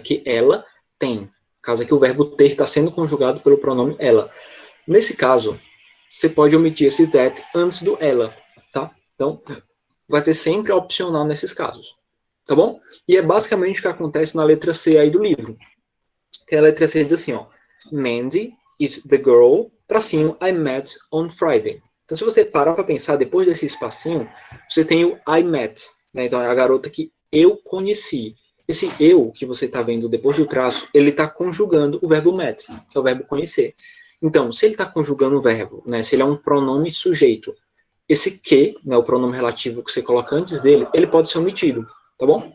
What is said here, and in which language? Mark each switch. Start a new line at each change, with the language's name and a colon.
Portuguese: Que ela tem. No caso aqui, o verbo ter está sendo conjugado pelo pronome ela. Nesse caso, você pode omitir esse that antes do ela, tá? Então, vai ser sempre opcional nesses casos, tá bom? E é basicamente o que acontece na letra C aí do livro. Que a letra C diz assim, ó.
English: Mandy is the girl, tracinho, I met on Friday.
Portuguese: Então, se você parar para pensar, depois desse espacinho, você tem o I met, né? Então, é a garota que eu conheci. Esse eu que você está vendo depois do traço, ele está conjugando o verbo met, que é o verbo conhecer. Então, se ele está conjugando o verbo, né? Se ele é um pronome sujeito, esse que, né, o pronome relativo que você coloca antes dele, ele pode ser omitido, tá bom?